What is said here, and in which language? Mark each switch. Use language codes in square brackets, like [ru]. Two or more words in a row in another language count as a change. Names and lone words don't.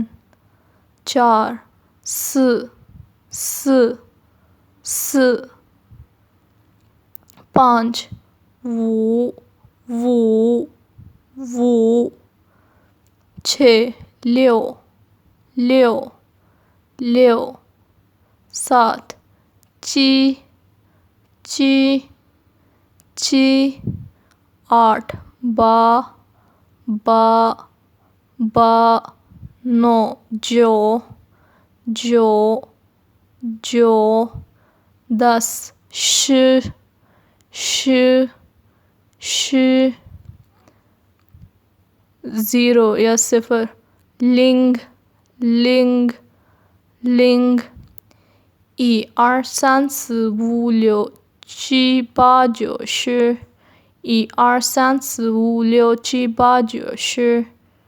[zh] چار 四四四. پانچ 五五五. چھ 六六六. سات 七七七. آٹھ 八八八. نو 九九九. دس 十十十. [ur] زیرو یا صفر [zh] 零零零. 一二三四五六七八九十。一二三四五六七八九十。